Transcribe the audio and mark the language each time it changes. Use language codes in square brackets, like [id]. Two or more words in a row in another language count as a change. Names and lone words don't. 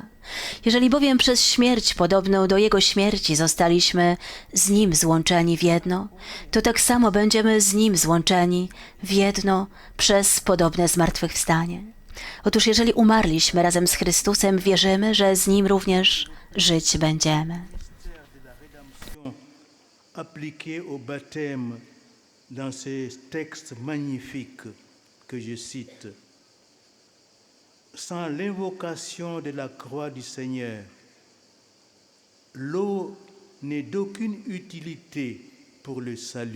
[pl] Jeżeli bowiem przez śmierć podobną do Jego śmierci zostaliśmy z Nim złączeni w jedno, to tak samo będziemy z Nim złączeni w jedno przez podobne zmartwychwstanie. Otóż jeżeli umarliśmy razem z Chrystusem, wierzymy, że z Nim również żyć będziemy. [fr] Appliqué au baptême dans ces textes magnifiques que je cite, sans l'invocation de la croix du Seigneur, l'eau n'est d'aucune utilité pour le salut.